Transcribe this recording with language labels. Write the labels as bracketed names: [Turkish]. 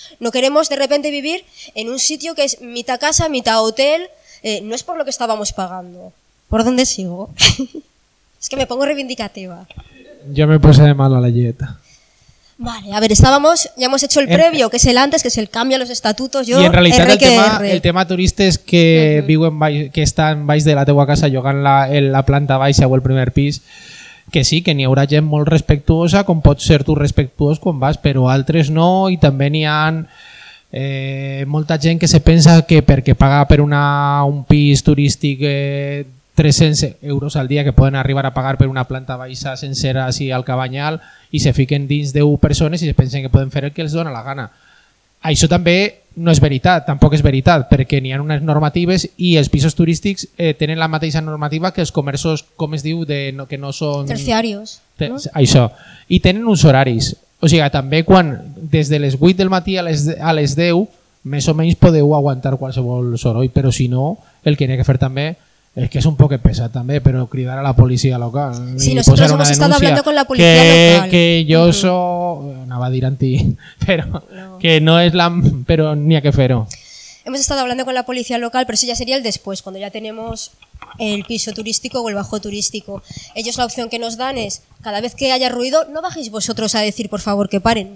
[Spanish] No queremos de repente vivir en un sitio que es mitad casa, mitad hotel, no es por lo que estábamos pagando. ¿Por dónde sigo? Es que me pongo reivindicativa. Yo me puse de mala la dieta. Vale, a ver, estábamos, ya hemos hecho el previo, que es el antes, que es el cambio a los estatutos. Yo, [Catalan] y en realidad el tema turista es que viuen baix, que están baix de la teua casa, llogant la planta baixa o el primer pis, que sí, que n'hi haurà gent molt respectuosa, com pots ser tu respectuós quan vas, però altres no, i també n'hi ha molta gent que se pensa que perquè paga per un pis turístic 300 euros al dia que poden arribar a pagar per una planta baixa sencera així al cabanyal i se fiquen dins 10 persones i es pensen que poden fer el que els dona la gana. Això també no és veritat, tampoc és veritat, perquè n'hi ha unes normatives i els pisos turístics tenen la mateixa normativa que els comerços, com es diu, de no, que no són... [Spanish] Terciarios. [Catalan] Això. I tenen uns horaris. O sigui, també quan des de les 8 del matí a les 10 més o menys podeu aguantar qualsevol soroll, però si no, el que n'hi ha que fer també és que és un poc pesat també, però cridar a la policia local. Sí, nosaltres [Spanish] hemos estado hablando con la policia que, local. [Catalan] Que jo anava a dir anti, però que no és la... però n'hi ha que fer-ho. [Spanish] Hemos estado hablando con la policía local, pero eso ya sería el después, cuando ya tenemos el piso turístico o el bajo turístico. Ellos la opción que nos dan es, cada vez que haya ruido, no bajéis vosotros a decir, por favor, que paren.